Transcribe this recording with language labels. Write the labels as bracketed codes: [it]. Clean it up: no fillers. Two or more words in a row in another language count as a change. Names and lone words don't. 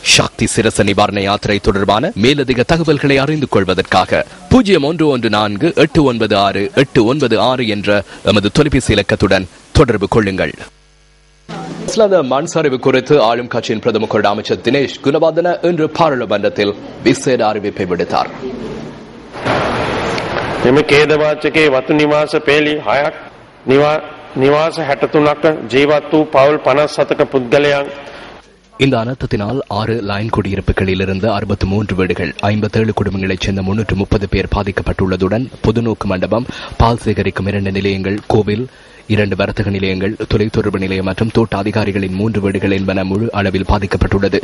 [ta] சக்தி சிரச நிவாரண யாத்திரை தொடர்பான மேலதிக தகவல்களை அறிந்து கொள்வதற்காக 0118968996 என்ற எமது தொலைபேசி இலக்கத்துடன் தொடர்பு கொள்ளுங்கள். மண் சரிவு குறித்து ஆளும் கட்சியின் பிரதம கொள்கை அமைச்சர் தினேஷ் குணவர்தன இன்று பாராளுமன்றத்தில் விசேட அறிவிப்பை விடுத்தார். [si] මෙම කේදවාචකයේ වතු නිවාස පෙළි 6ක් නිවාස 63ක ජීවත් වූ පවුල් 57ක පුද්ගලයන්. [ta] இந்த அனர்த்தத்தினால் 6 லைன் குடியிருப்புகளில் இருந்து 63 வீடுகள், 57 குடும்பங்களைச் சேர்ந்த 330 பேர் பாதிக்கப்பட்டுள்ளதுடன் பொதுநோக்கு மண்டபம், பால் சேகரிக்கும் 2 நிலையங்கள், கோவில், 2 வர்த்தக நிலையங்கள், தொலைத்தொடர்பு நிலையம் மற்றும் தோட்ட அதிகாரிகளின் 3 வீடுகள் என்பன முழு அளவில் பாதிக்கப்பட்டுள்ளது.